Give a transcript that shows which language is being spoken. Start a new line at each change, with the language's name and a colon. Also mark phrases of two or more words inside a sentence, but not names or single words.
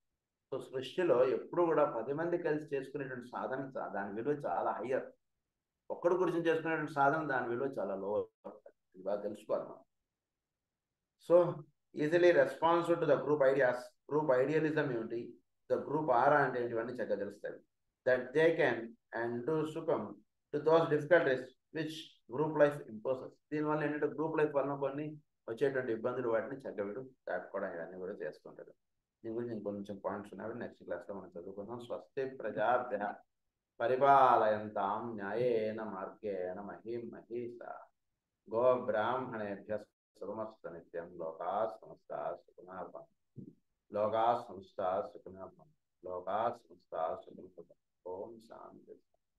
Telugu: సో సృష్టిలో ఎప్పుడు కూడా 10 మంది కలిసి చేసుకునేటువంటి సాధన దాని విలువ చాలా హయ్యర్. ఒక్కడి గురించి చేసుకునేటువంటి సాధన దాని విలువ చాలా లో. ఇది బాగా తెలుసుకోవాలి మనం.
English: So easily responsive to the group ideas, group idealism, the group aura
Telugu: అంటే ఏంటివన్నీ చక్కగా తెలుస్తాయి.
English: That they can and to succumb to those difficulties which group life imposes.
Telugu: దీనివల్ల ఏంటంటే గ్రూప్ లైఫ్ వలన కొన్ని వచ్చేటువంటి ఇబ్బందులు వాటిని చక్కగా దాటుకోవడం ఇవన్నీ కూడా చేస్తుంటారు. దీని గురించి ఇంకొంచెం పాయింట్స్ ఉన్నాయి,
English: next classలో
Telugu: మనం చదువుకుందాం.
Sanskrit: స్వస్తి ప్రజాభ్య పరిపాలయంతాం న్యాయేన మార్గేణ మహిం మహీషా గో బ్రాహ్మణేభ్య శుభమస్తు నిత్యం. లోకా సమస్తా సుఖినః భవంతు. లోకా సమస్తా సుఖినః భవంతు. లోకా సమస్తా సుఖినః భవంతు. ఓం శాంతి.